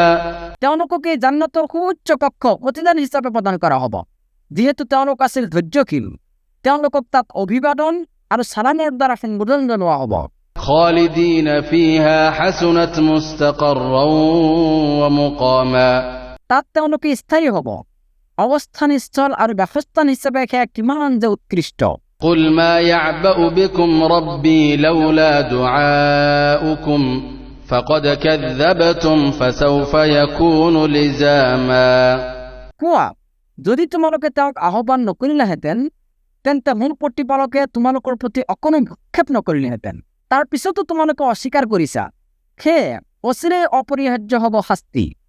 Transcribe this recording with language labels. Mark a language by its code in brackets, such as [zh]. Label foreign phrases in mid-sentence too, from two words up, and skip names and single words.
[as] তেওঁলোকক এই জান্নাতৰ সুউচ্চ কক্ষ প্ৰতিদান হিচাপে প্ৰদান কৰা হ'ব, যিহেতু তেওঁলোক আছিল ধৈৰ্যশীল। তেওঁলোকক তাত অভিবাদন আৰু সালামৰ দ্বাৰা সম্বোধন জনোৱা হ'ব। [ar] خالدين فيها حسنت مستقرا ومقاما। [as] তাত তেওঁলোকে স্থায়ী হ'ব। অৱস্থানস্থল আৰু বাসস্থান হিচাপে সেয়া কিমান যে উৎকৃষ্ট। [ar] قل ما يعبأ بكم ربي لولا دعاؤكم فقد كذبتم فسوف يكون لزاما। [as] কোৱা, যদি তোমালোকে তেওঁক আহ্বান নকৰিলেহেঁতেন তেন্তে মোৰ প্ৰতিপালকে তোমালোকৰ প্ৰতি অকণো ভক্ষেপ নকৰিলেহেঁতেন। তাৰ পিছতো তোমালোকে অস্বীকাৰ কৰিছা, সেয়ে অচিৰেই অপৰিহাৰ্য হ'ব শাস্তি।